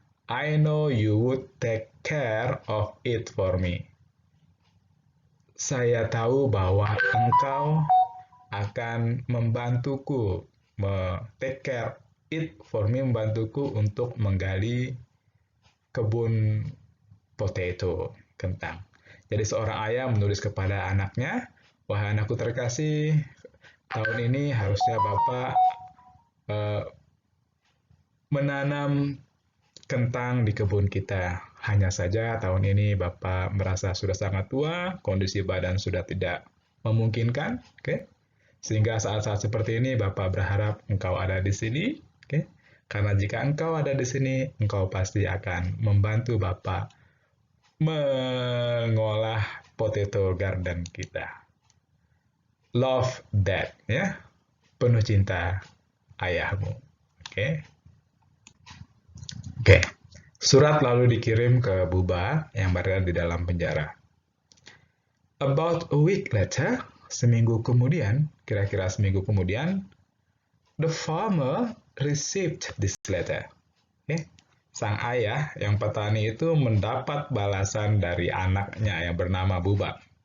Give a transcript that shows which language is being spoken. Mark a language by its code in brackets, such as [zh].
[en] I know you would take care of it for me. [id] Saya tahu bahwa engkau akan membantuku, [en] take care it for me, [id] membantuku untuk menggali kebun potato, kentang. Jadi seorang ayah menulis kepada anaknya, wahai anakku terkasih, tahun ini harusnya Bapak menanam kentang di kebun kita. Hanya saja tahun ini Bapak merasa sudah sangat tua, kondisi badan sudah tidak memungkinkan, okay? Sehingga saat-saat seperti ini Bapak berharap engkau ada di sini, okay? Karena jika engkau ada di sini, engkau pasti akan membantu Bapak mengolah [en] potato garden [id] kita. [en] Love Dad, [id] ya, penuh cinta ayahmu, okay? Oke, surat lalu dikirim ke Buba yang berada di dalam penjara. [en] About a week later, [id] seminggu kemudian, kira-kira seminggu kemudian, [en] the farmer received this letter. Okay? [id] Sang ayah yang petani itu mendapat balasan dari anaknya yang bernama Buba.